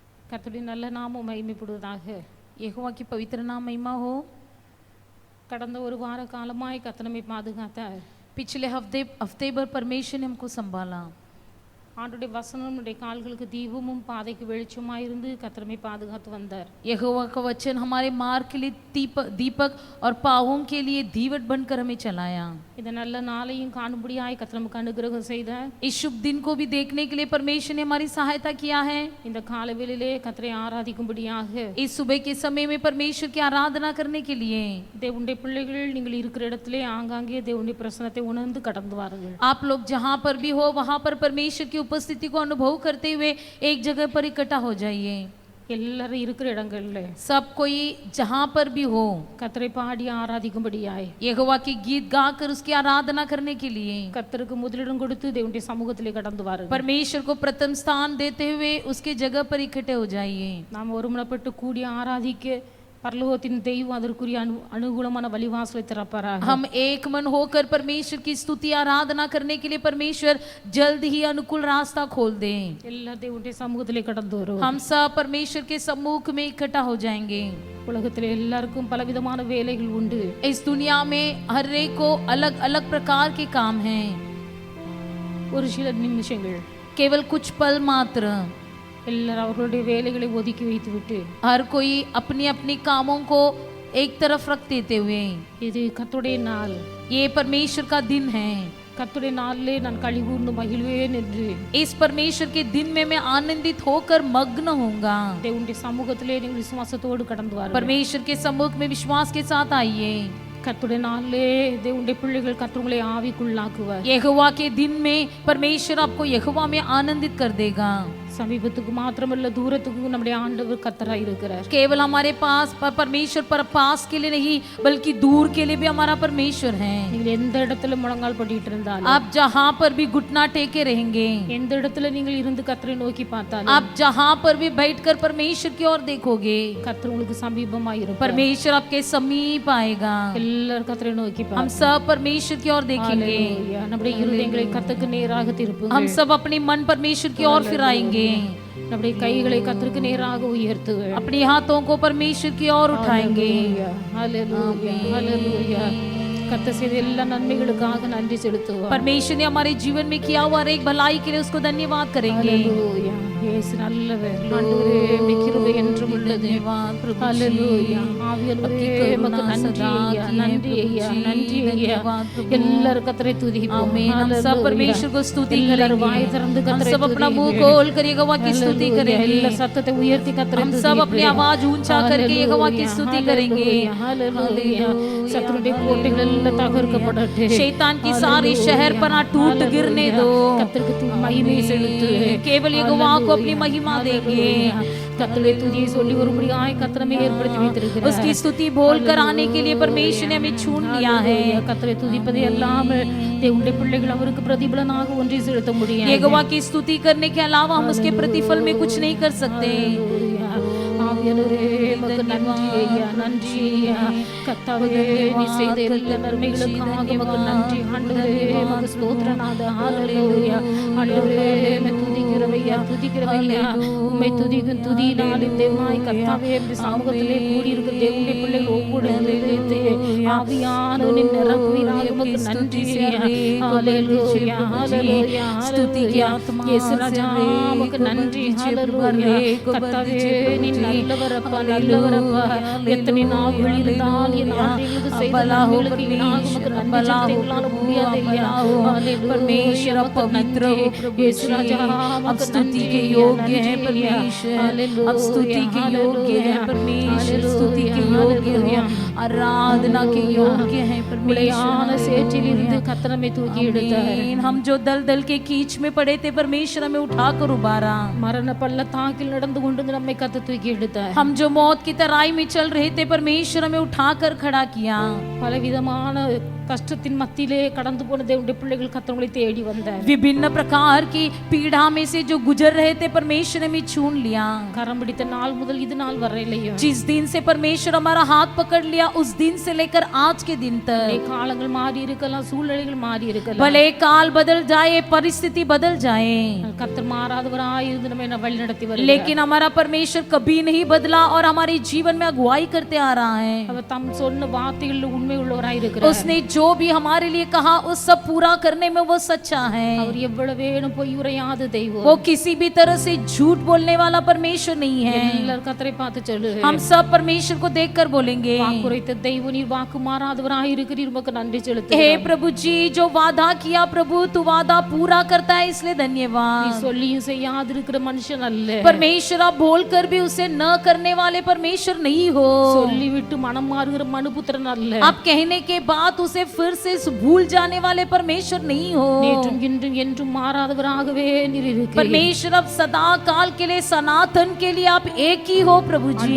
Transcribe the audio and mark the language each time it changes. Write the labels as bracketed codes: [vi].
[ta] கர்த்தருடைய நல்ல நாமம் மகிமைப்படுவதாக. [hi] यहोवा की पवित्र नाम महिमा हो। [ta] கடந்த ஒரு வார காலமாய் கர்த்தர் நம்மை பாதுகாத்தார். [hi] पिछले हफ्ते भर परमेश्वर ने हमको संभाला। [ta] ஆண்டுடைய வசனம் நம்முடைய கால்களுக்கு தீபமும் பாதைக்கு வெளிச்சமாய் இருந்து கர்த்தர் நம்மை பாதுகாத்து வந்தார். [hi] यहोवा का वचन हमारे मार्ग के लिए दीपक और पाँवों के लिए दीवट बनकर हमें चलाया। [ta] இந்த நல்ல நாளையும் காணும்படியாய் கர்த்தர் நமக்கு அனுகிரகம் செய்தார். [hi] इस शुभ दिन को भी देखने के लिए परमेश्वर ने हमारी सहायता किया है। [ta] இந்த காலவேளையிலே கர்த்தரை ஆராதிக்கும்படியாக [hi] इस सुबह के समय में परमेश्वर की आराधना करने के लिए [ta] தேவனுடைய பிள்ளைகள் நீங்கள் இருக்கிற இடத்திலே ஆங்காங்கே தேவனுடைய பிரசன்னத்தை உணர்ந்து கடந்து வாருங்கள். [hi] आप लोग जहाँ पर भी हो वहाँ पर परमेश्वर की उपस्थिति को अनुभव करते हुए एक जगह पर इकट्ठा हो जाइए। [ta] எல்லாரும் இருக்கிற இடங்கள்ல [hi] सब कोई जहाँ पर भी हो [ta] கர்த்தரை பாடி ஆராதிக்கும்படியாய் [hi] यहोवा की गीत गाकर उसकी आराधना करने के लिए [ta] கர்த்தருக்கு முதலிடம் கொடுத்து தேவனுடைய சமூகத்திலே கடந்து வாருங்கள். [hi] परमेश्वर को प्रथम स्थान देते हुए उसके जगह पर इकट्ठे हो जाइए। [ta] நாம் ஒருமனப்பட்டு கூடி ஆராதிக்க பரலோகத்தின் தெய்வம் அதற்குரிய அனுகூலமான வழிவாசலை திறப்பாராக. [hi] हम एक मन होकर परमेश्वर की स्तुति आराधना करने के लिए परमेश्वर जल्द ही अनुकूल रास्ता खोल दें। [ta] எல்லா தேவனுடைய சமூகத்திலே கடந்து வருவோம். [hi] हम सब परमेश्वर के सम्मुख में इकट्ठा हो जाएंगे। [ta] உலகத்திலே எல்லாருக்கும் பலவிதமான வேலைகள் உண்டு. [hi] इस दुनिया में हर एक को अलग अलग प्रकार के काम हैं। [ta] ஒரு சில நிமிஷங்கள் [hi] केवल कुछ पल मात्र [ta] எல்லாரும் அவர்களுடைய வேலைகளை ஒதுக்கி வைத்துவிட்டு [hi] हर कोई अपनी अपनी कामों को एक तरफ रख देते हुए [ta] இது கர்த்தருடைய நாள், [hi] ये परमेश्वर का दिन है। [ta] கர்த்தருடைய நாளிலே நான் களிகூர்ந்து மகிழ்வேன் என்று [hi] इस परमेश्वर के दिन में मैं आनंदित होकर मग्न होऊंगा। [ta] தேவனுடைய சமூகத்திலே நீங்கள் விசுவாசத்தோடு கடந்து வாருங்கள். [hi] परमेश्वर के सम्मुख में विश्वास के साथ आइए। [ta] கர்த்தருடைய நாளிலே தேவனுடைய பிள்ளைகள் கர்த்தர் உங்களை ஆவிக்குள்ளாக்குவார். [hi] यहोवा के दिन में परमेश्वर आपको यहोवा में आनंदित कर देगा। [ta] சமீபத்துக்கு மாத்திரமல்ல தூரத்துக்கு நம்முடைய ஆண்டவர் கர்த்தராய் இருக்கிறார். [hi] केवल हमारे पास परमेश्वर पर पास के लिए नहीं बल्कि दूर के लिए भी हमारा परमेश्वर है। [ta] நீங்கள் எந்த இடத்துல முழங்கால் படிட்டு இருந்தாலும் [hi] आप जहाँ पर भी घुटना टेके रहेंगे, [ta] எந்த இடத்துல நீங்கள் இருந்து கர்த்தரை நோக்கி பார்த்தாலும் [hi] आप जहाँ पर भी बैठकर परमेश्वर की ओर देखोगे, [ta] கர்த்தர் உங்களுக்கு சமீபமாய் இருப்பார். [hi] परमेश्वर आपके समीप आएगा। [ta] எல்லாரும் கர்த்தரை நோக்கி [hi] हम [ta] பாருங்க. [hi] सब परमेश्वर की ओर देखेंगे। [ta] ஹalleluya. நம்முடைய இருதயங்களை கர்த்தருக்கு நேராக திருப்புங்கள். [hi] हम सब अपने मन परमेश्वर की ओर फिराएंगे। [ta] நம்முடைய கைகளை கர்த்தருக்கு நேராக உயர்த்துங்கள். [hi] अपने हाथों को परमेश्वर की ओर उठाएंगे। [ta] ஹalleluya ஹalleluya. கர்த்தர் செய்த எல்லா நன்மைகளுக்காக நன்றி செலுத்துவோம். [hi] परमेश्वर ने हमारे जीवन में किया हुआ हर एक भलाई के लिए उसको धन्यवाद करेंगे। [ta] ஹalleluya. இயேசு நல்லவர். ஆண்டவரே உம்முடைய கிருபை என்றும் உள்ளது. ஹalleluya. ஆவியானவரே உமக்கு நன்றி ஐயா, நன்றி ஐயா, நன்றி ஐயா. எல்லாரும் கர்த்தரை துதிப்போம். [hi] आमीन। हम सब परमेश्वर को स्तुति करेंगे। [ta] வாய் திறந்து [hi] हम [ta] கர்த்தரை [hi] सब अपना मुंह खोल कर यहोवा की स्तुति करेंगे। [ta] எல்லா சத்தத்தை உயர்த்தி கர்த்தரை [hi] हम सब अपनी आवाज ऊंचा करके यहोवा की स्तुति करेंगे। [ta] ஹalleluya. சத்துருடைய கோட்டைகள் எல்லாம் தகர்க்கப்படட்டும். [hi] शैतान की सारी शहर पना टूट गिरने दो। [ta] கர்த்தருக்கு மகிமை செலுத்து. [hi] केवल यहोवा को अपनी महिमा देंगे। [ta] கர்த்தருடைய துதியை சொல்லி ஒருபடியாய் கர்த்தரை ஏற்படுத்தி வைத்திருக்கிறார். [hi] उसकी स्तुति बोल कर आने के लिए परमेश्वर ने हमें चुन लिया है। [ta] கர்த்தரை துதிப்பதே அல்லாமல் தேவனுடைய பிள்ளைகள் அவருக்கு பிரதிபலனாக ஒன்றை செலுத்த முடியாது. [hi] यहोवा की स्तुति करने के अलावा हम उसके प्रतिफल में कुछ नहीं कर सकते। [ta] ஆவியானவரே உமக்கு நன்றி ஐயா, நன்றி ஐயா. கர்த்தாவே நீ செய்த எல்லா நன்மைகளுக்காக உமக்கு நன்றி. ஆண்டவரே உமக்கு ஸ்தோத்திரநாத. ஹalleluya. ஆண்டவரே உம்மை துதிக்கிறவையா, துதிக்கிறவையா. உம்மை துதிக்கும் துதியினாலே தேவனாய் கர்த்தாவே உம்முடைய சமூகத்திலே கூடி இருக்கிற தேவனுடைய பிள்ளைகள் ஒவ்வொரு ஆவியானவரின் நிரப்புவீராக உமக்கு நன்றி ஐயா. ஹalleluya ஹalleluya. [te] స్తుతికి ఆత్మ యేసు రాజా [ta] உமக்கு நன்றி. ஹalleluya. கர்த்தாவே நீ நல்லவரப்பா, நல்லவரப்பா. எத்தனை நாவுகள் இருந்தால் என் ஆண்டவருக்கு செய்த நன்மைகளுக்கு ஈடாக உமக்கு நன்றி செலுத்த எங்களால் முடியாது ஐயா. [hi] परमेश्वर पवित्र हो प्रभु [te] యేసు రాజా [hi] अब स्तुति के योग्य है परमेश्वर। अब स्तुति के योग्य है परमेश्वर। स्तुति के योग्य है, आराधना के योग्य है [ta] உடையான [hi] परमेश्वर। [ta] சேற்றிலிருந்து கர்த்தர் நம்மை தூக்கி எடுத்தார். [hi] आमीन। हम जो दलदल के कीच में पड़े थे परमेश्वर हमें उठाकर उबारा। [ta] மரண பள்ளத்தாக்கில் நடந்து கொண்டு நம்மை கர்த்தர் தூக்கி எடுத்தார். [hi] हम जो मौत की तराई में चल रहे थे, परमेश्वर हमें उठाकर खड़ा किया। [ta] பலவிதமான கஷ்டத்தின் மத்தியிலே கடந்து போன தேவனுடைய பிள்ளைகள் கர்த்தரை தேடி வந்தார். [hi] विभिन्न प्रकार की पीड़ा में से जो गुजर रहे थे, परमेश्वर ने हमें चुन लिया। [ta] கரம் பிடித்த நாள் முதல் இது நாள் வரையிலையும் [hi] जिस दिन से परमेश्वर हमारा हाथ पकड़ लिया, उस दिन से लेकर आज के दिन तक [ta] காலங்கள் மாறி இருக்கலாம், சூழ்நிலைகள் மாறி இருக்கலாம், [hi] भले काल बदल जाए, परिस्थिति बदल जाए, [ta] கர்த்தர் மாறாதவராய் இருந்து நம்மை வழி நடத்தி வருகிறார். [hi] लेकिन हमारा परमेश्वर कभी नहीं बदला और हमारे जीवन में अगुवाई करते आ रहा है। [ta] அவர் தம் சொன்ன வார்த்தைகளில் உண்மை உள்ளவராய் இருக்கிறார். [hi] उसने जो भी हमारे लिए कहा, उस सब पूरा करने में वो सच्चा है। [ta] அவர் எவ்வளவேனும் பொய் உரையாத தெய்வம். [hi] वो किसी भी तरह से झूठ बोलने वाला परमेश्वर नहीं है। [ta] எல்லாரும் கர்த்தரை பார்த்து சொல்லுங்க, [hi] हम सब परमेश्वर को देखकर बोलेंगे, [ta] வாக்குரைத்த தெய்வம், நீர் வாக்கு மாறாதவராய் இருக்கிறீர், உமக்கு நன்றி [hi] हे [ta] செலுத்துகிறேன். [hi] प्रभु जी, जो वादा किया प्रभु, तू वादा पूरा करता है, इसलिए [ta] நீ [hi] धन्यवाद। [ta] சொல்லியும் செய்யாது இருக்கிற மனுஷன் அல்ல. [hi] परमेश्वर आप बोलकर भी उसे न करने वाले परमेश्वर नहीं हो। [ta] சொல்லிவிட்டு மனம் மாறுகிற மனுபுத்திரன் அல்ல. [hi] आप कहने के बाद उसे फिर से भूल जाने वाले परमेश्वर नहीं हो। [ta] நேற்றும் இன்றும் என்றும் மாறாதவராகவே நீர் இருக்கிறீர். [hi] परमेश्वर अब सदा काल के लिए, सनातन के लिए आप एक ही हो प्रभु जी।